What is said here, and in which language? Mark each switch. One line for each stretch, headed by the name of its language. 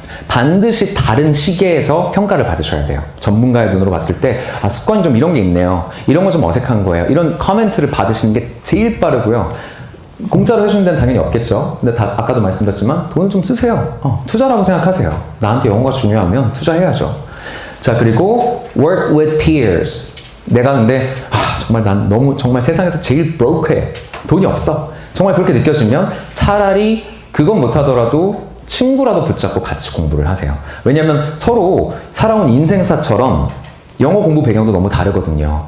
Korean: 반드시 다른 시계에서 평가를 받으셔야 돼요. 전문가의 눈으로 봤을 때 습관이 좀 이런 게 있네요. 이런 거 좀 어색한 거예요. 이런 커멘트를 받으시는 게 제일 빠르고요. 공짜로 해주는 데는 당연히 없겠죠. 근데 아까도 말씀드렸지만 돈을 좀 쓰세요. 투자라고 생각하세요. 나한테 영어가 중요하면 투자해야죠. 자, 그리고
English: work with peers.
Korean: 내가 근데 정말 난 너무 정말 세상에서 제일 broke해. 돈이 없어. 정말 그렇게 느껴지면 차라리 그건 못하더라도 친구라도 붙잡고 같이 공부를 하세요. 왜냐하면 서로 살아온 인생사처럼 영어 공부 배경도 너무 다르거든요.